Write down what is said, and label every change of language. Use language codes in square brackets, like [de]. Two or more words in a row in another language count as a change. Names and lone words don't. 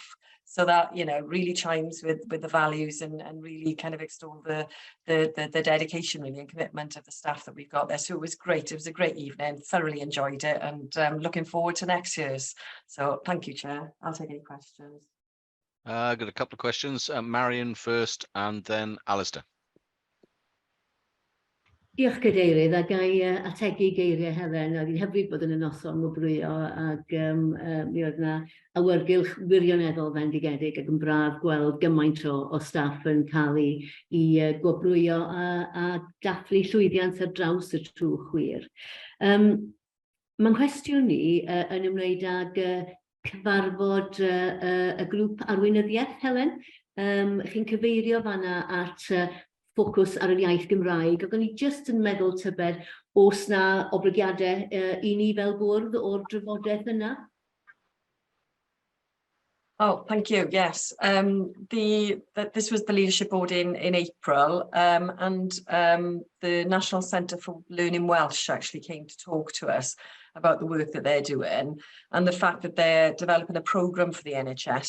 [en] So that, you know, really chimes with the values and really kind of extol the dedication really and commitment of the staff that we've got there. So it was great. It was a great evening. Thoroughly enjoyed it, and looking forward to next year's. So thank you, Chair. I'll take any questions. I've got a couple of questions. Marion first, and then Alistair. [cy] Diolch Cadeirydd, a gai ategu geiriau Helen, a fi'n hyfryd bod yn y noson o brwyo ac mi oedd yna awyrgylch wirioneddol fendigedig ac yn braf gweld gymaint o staff yn cael i gwobrwyo a dathlu llwyddiant ar draws y trwch wir. Mae'n cwestiwn ni yn ymwneud ag cyfarfod y grŵp arweinyddiaeth, Helen. Chi'n cyfeirio fanna at ffocws ar yr iaith Gymraeg, ac o'n i just yn meddwl tybed, oes na oblygiadau i ni fel bwrdd o'r drafodaeth yna? [en] Oh, thank you. Yes, this was the leadership board in April, and the National Centre for Learning Welsh actually came to talk to us about the work that they're doing and the fact that they're developing a programme for the NHS.